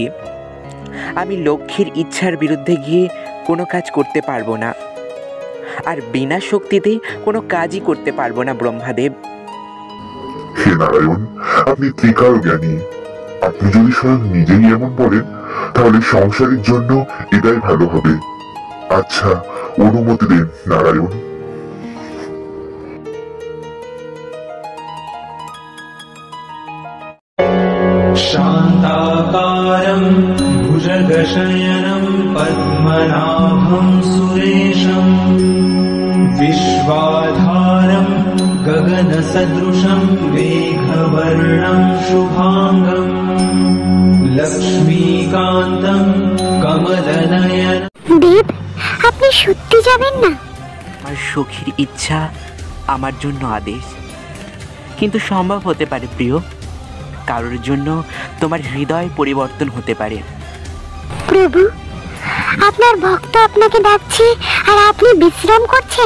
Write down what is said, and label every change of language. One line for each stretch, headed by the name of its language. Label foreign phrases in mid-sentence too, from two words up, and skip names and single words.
Bangla: আমি লক্ষ্মীর ইচ্ছার বিরুদ্ধে গিয়ে কোনো কাজ করতে পারবো না, আর বিনা শক্তিতে কোনো কাজই করতে পারবো না ব্রহ্মাদেব। হে নারায়ণ, আপনি ত্রিকাল জ্ঞানী। আপনি যদি স্বয়ং নিজেই এমন বলেন, তাহলে সংসারের জন্য এটাই ভালো হবে। আচ্ছা, অনুমতি দেন নারায়ণ।
Sanskrit: शान्ताकारं भुजगशयनं पद्मनाभं सुरेशं विश्वाधारं गगनसदृशं मेघवर्णं शुभांगं लक्ष्मीकान्तं कमलनयन।
Bangla: দেব, আপনি সত্যি যাবেন না? আমার সখীর ইচ্ছা আমার জন্য আদেশ, কিন্তু সম্ভব হতে পারে প্রিয়, কারোর জন্য তোমার হৃদয় পরিবর্তন হতে পারে। প্রভু, আপনার ভক্ত আপনাকে ডাকছে আর আপনি বিশ্রাম করছেন।